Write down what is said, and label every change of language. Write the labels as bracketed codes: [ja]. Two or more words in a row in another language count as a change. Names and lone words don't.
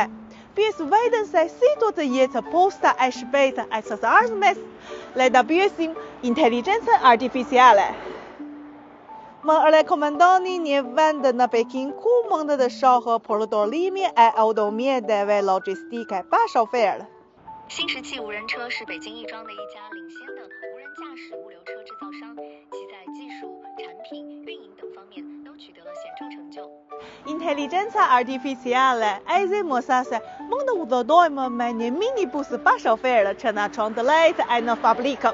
[sq] Pjesë vetën se si do të jetë posta e shpejtë e së ardhmes, le ta pyesim inteligjencën artificiale. Më rekomendoni një vend në Pekin ku mund të shohë përdorimi e automjeteve logjistike pa shofer. [zh] 新石器无人车是北京亦庄的一家领先的无人驾驶物流车制造商，其在技术、产品、运营等方面都取得了显著成就。 [sq] Inteligjenca artificiale e zi mësa se mund të udhëtojmë me një minibus pa shofer që na çon të lehtë e në fabrikë.